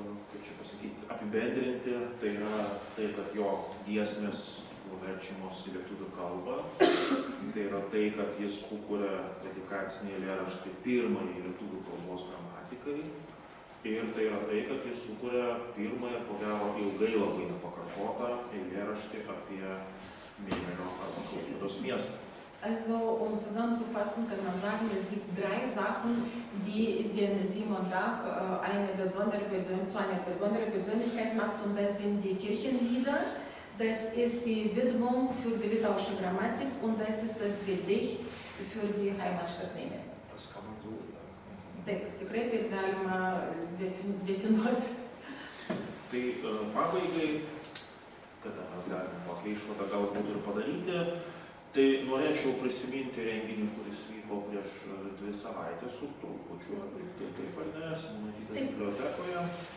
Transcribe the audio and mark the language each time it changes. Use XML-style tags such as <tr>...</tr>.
<lt>kaip čia pasakyti, apibendrinti, tai yra tai, kad jo giesmės verčiamos į lietuvių kalbą, tai yra tai, kad jis sukuria dedikacinį eilėraštį pirmąjį lietuvių kalbos gramatikai, ir tai yra tai, kad jis sukuria pirmąją, ko gero, ilgai labai nepakartotą eilėraštį apie Mėmelio arba Klaipėdos miestą.</lt> <de>Also, um zusammenzufassen, kann man sagen, es gibt 3 Sachen, die den Simon Dach zu einer besonderen Persönlichkeit macht, und das sind die Kirchenlieder, das ist die Widmung für die litauische Grammatik und das ist das Gedicht für die Heimatstadt Memel. Das kann man so sagen.</de> <lt>Taip, tikrai taip galima definuoti. Tai pabaigai, kada mes galime tokią išvadą galbūt ir padaryti, tai norėčiau prisiminti renginį, kuris vyko prieš 2 savaitės su trupučiu, taip ar ne, Simonaitytės bibliotekoje.</lt>